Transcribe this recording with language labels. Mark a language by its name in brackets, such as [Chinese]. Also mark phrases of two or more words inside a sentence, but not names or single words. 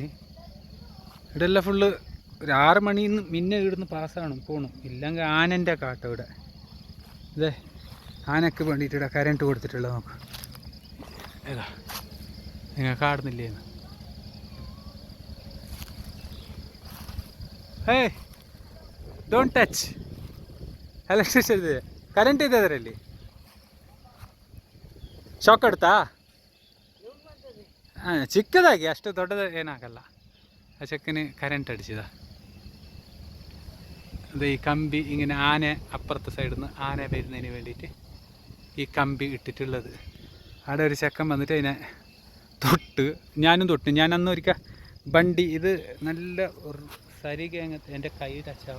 [Malayalam] ഇവിടെല്ലാം ഫുള്ള് ഒരു 6 മണിന്ന് മുന്നേ ഇവിടുന്ന് പാസ്സാകണം പോകണം. ഇല്ലെങ്കിൽ ആനൻ്റെ കാട്ടം ഇവിടെ. ഇതേ ആനക്ക് വേണ്ടിയിട്ട് ഇവിടെ കരണ്ട് കൊടുത്തിട്ടുള്ളത്. നോക്ക്, ഏതാ നിങ്ങൾ കാണുന്നില്ലേന്ന്. ഹേയ്, [English] Don't touch. electricity current [Kannada] ಇದೆ ಅದರಲ್ಲಿ. ಶಾಕ್ ಕೊಡ್ತಾ? ಹಾಂ, ಚಿಕ್ಕದಾಗಿ, ಅಷ್ಟು ದೊಡ್ಡದು ಏನಾಗಲ್ಲ. [Malayalam] ആ ചെക്കന് കറണ്ട് അടിച്ചതാ. അത് ഈ കമ്പി ഇങ്ങനെ ആന അപ്പുറത്തെ സൈഡിൽ നിന്ന് ആന വരുന്നതിന് വേണ്ടിയിട്ട് ഈ കമ്പി ഇട്ടിട്ടുള്ളത്. അവിടെ ഒരു ചെക്കൻ വന്നിട്ട് അതിനെ ഞാനും തൊട്ട്. ഞാൻ അന്ന് ഒരിക്കൽ വണ്ടി ഇത് നല്ല സരിക എൻ്റെ കൈ ടച്ചാവും.